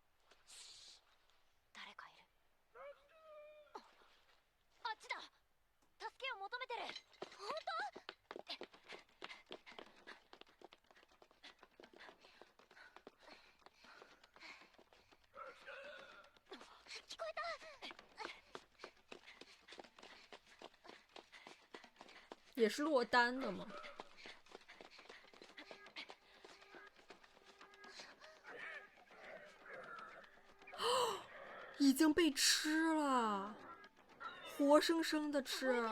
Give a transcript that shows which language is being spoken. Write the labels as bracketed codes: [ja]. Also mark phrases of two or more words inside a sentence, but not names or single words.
[ja] 誰かいる。あっちだ。助けを求めてる。本当？聞こえた。 [zh] 也是落单的嘛。已经被吃了，活生生的吃。